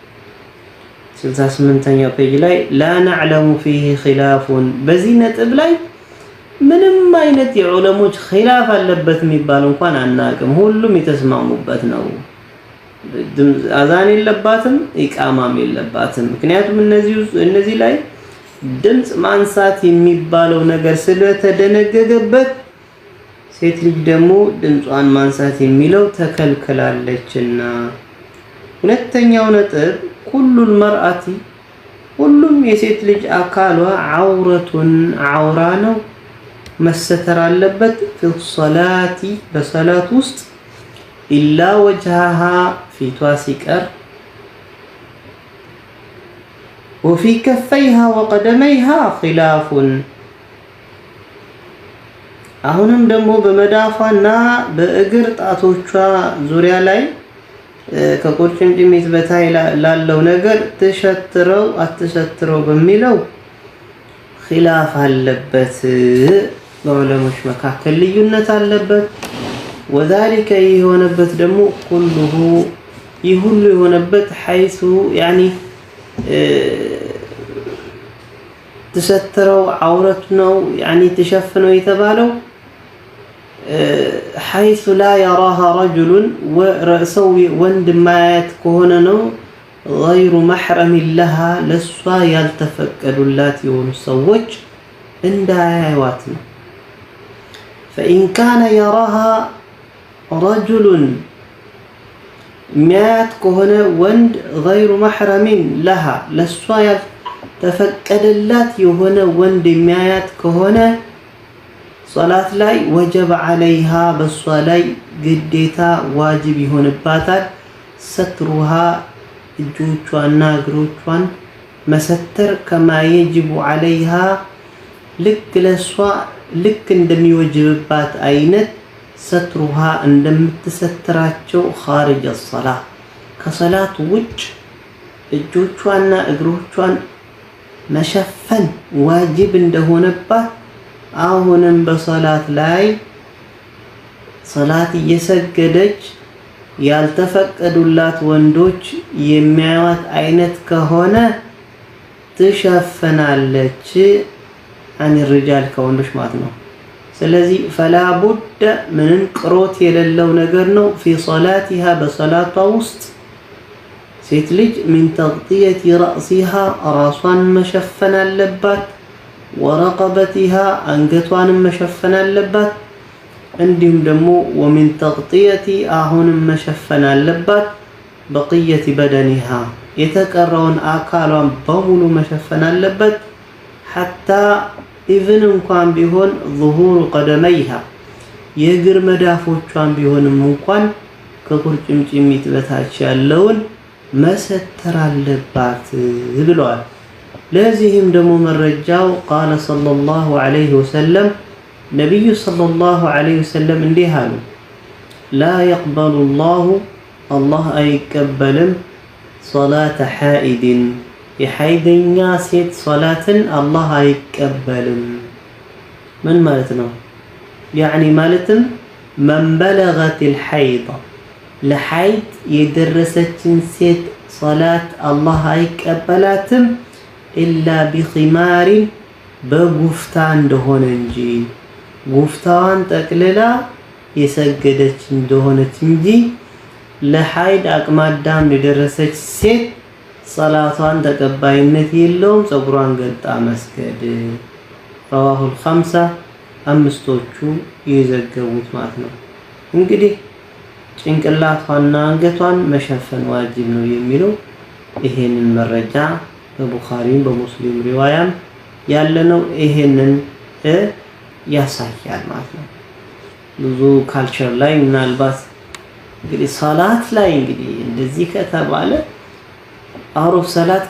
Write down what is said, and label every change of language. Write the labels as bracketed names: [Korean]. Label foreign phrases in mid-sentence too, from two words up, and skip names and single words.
[Amharic] 68ኛው ፔጅ ላይ [Arabic] لا نعلم فيه خلاف [Amharic] በዚህ ነጥብ ላይ ምንም አይነት የዑለሞች ኺላፍ አለበት የሚባል እንኳን አናውቅም። ሁሉም የተስማሙበት ነው። አዛን የለባትም ኢቃማም የለባትም። ምክንያቱም እነዚህ ላይ ድምጽ ማንሳት የሚባለው ነገር ስለተደነገገበት ሴት ልጅ ደግሞ ድምጿን ማንሳት የሚለው ተከልክላለችና። ሁለተኛው ነጥብ [Arabic] كل المرأة [Amharic] ሁሉም የሴት ልጅ አካሏ ዐውረቱን ዐውራ ነው መሰተር አለበት [Arabic] في الصلاة [Amharic] በሰላት ውስጥ [Arabic] إلا وجهها [Amharic] ፊቷ ሲቀር [Arabic] وفي كفيها وقدميها خلاف [Amharic] አሁንም ደግሞ በመዳፏና በእግር ጣቶቿ ዙሪያ ላይ ከቁርጭምጭሚት በታይ ላለው ነገር ተሸትረው አትሸትረው በሚለው ኺላፍ አለበት። በዑለሞች መካከል ልዩነት አለበት። وذلك የሆነበት ደግሞ ኩሉሁ ይሁሉ የሆነበት [Arabic] حيث يعني [Amharic] ተሰትረው ዐውረት ነው يعني ተሸፍነው የተባለው [Arabic] حيث لا يراها رجل ورأسه [Amharic] ወንድ ማያት ከሆነ ነው [Arabic] غير محرم لها [Amharic] ለሷ ያልተፈቀዱላት የሆኑ ሰዎች እንዳያዩዋት ነው። [Arabic] فإن كان يراها رجل [Amharic] ሚያት ከሆነ ወንድ [Arabic] غير محرم لها [Amharic] ለሷ ያልተፈቀደላት የሆነ ወንድ ሚያት ከሆነ ሶላት ላይ [Arabic] وجب عليها [Amharic] በሷ ላይ ግዴታ ዋጅብ ይሆንባታል ሰትሩሃ እጆቿና እግሮቿን መሰተር [Arabic] كما يجب عليها [Amharic] ልክ እንደሚወጅብባት አይነት ሰትሩሃ እንደምትሰትራቸው [Arabic] خارج الصلاة [Amharic] ከሰላት ውጭ እጆቿና እግሮቿን መሸፈን ዋጅብ እንደሆነባት አሁንም በሰላት ላይ ሰላት እየሰገደች ያልተፈቀዱላት ወንዶች የሚያዩት አይነት ከሆነ ትሸፈናለች [Arabic] عن الرجال [Amharic] ከወንዶች ማለት ነው። ስለዚህ [Arabic] فلا بد [Amharic] ምንም ቅሮት የሌለው ነገር ነው [Arabic] في صلاتها [Amharic] በሰላቷ ውስጥ ሴት ልጅ [Arabic] من تغطية رأسها [Amharic] ራሷን መሸፈን አለባት ورقبتها አንገቷን መሸፈን አለባት እንዲሁም ደግሞ [Arabic] ومن تغطية [Amharic] አሁንም መሸፈን አለባት [Arabic] بقية بدنها [Amharic] የተቀረውን አካሏን በሙሉ መሸፈን አለበት حتى ኢቭን እንኳን ቢሆን [Arabic] ظهور قدميها [Amharic] የእግር መዳፎቿን ቢሆንም እንኳን ከቁርጭምጭሚት በታች ያለውን መሰተር አለባት ብለዋል። ለዚህም ደግሞ መረጃው [Arabic] قال صلى الله عليه وسلم [Amharic] ነብዩ [Arabic] صلى الله عليه وسلم [Amharic] እንዲህ አሉ [Arabic] لا يقبل الله [Amharic] الله አይቀበልም [Arabic] صلاة حائد [Amharic] የሐይደኛ ሴት ሶላትን አላህ አይቀበልም። ምን ማለት ነው? يعني ማለትም [Arabic] من بلغت الحيض [Amharic] ለሐይድ የደረሰችን ሴት ሶላት አላህ አይቀበላትም [Arabic] إلا بخمار [Amharic] በጉፍታ እንደሆነ እንጂ ጉፍታዋን ጠቅልላ የሰገደች እንደሆነች እንጂ ለሐይድ አቅመ አዳም የደረሰች ሴት ሰላቷን ተቀባይነት የለውም ፀጉሯን ገልጣ መስገድ። [Arabic] رواه الخمسة [Amharic] አምስቶቹ የዘገቡት ማለት ነው። እንግዲህ ጭንቅላቷና አንገቷን መሸፈን ዋጅብ ነው የሚለው ይሄንን መረጃ በቡኻሪም በሙስሊም ሪዋያም ያለነው ይሄንን ያሳያል ማለት ነው። ብዙ ካልቸር ላይ ምናልባት እንግዲህ ሰላት ላይ እንግዲህ እንደዚህ ከተባለ አውሮፍ ሰላት